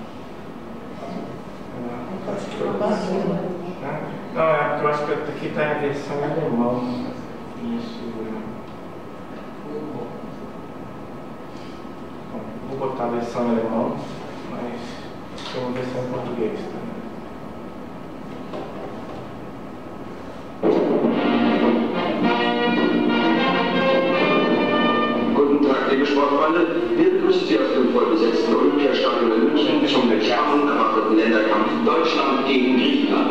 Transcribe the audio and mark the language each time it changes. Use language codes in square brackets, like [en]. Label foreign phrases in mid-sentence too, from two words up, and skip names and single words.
[pt] Não, eu acho que aqui está a versão em alemão. Isso. Vou botar a versão em alemão, mas tem uma versão em português também. [de] Guten Tag, liebe Sportfreunde. Wir begrüßen Sie aus dem vollbesetzten Olympiastadion in München zum mit Spannung erwarteten Länderkampf Deutschland gegen Griechenland.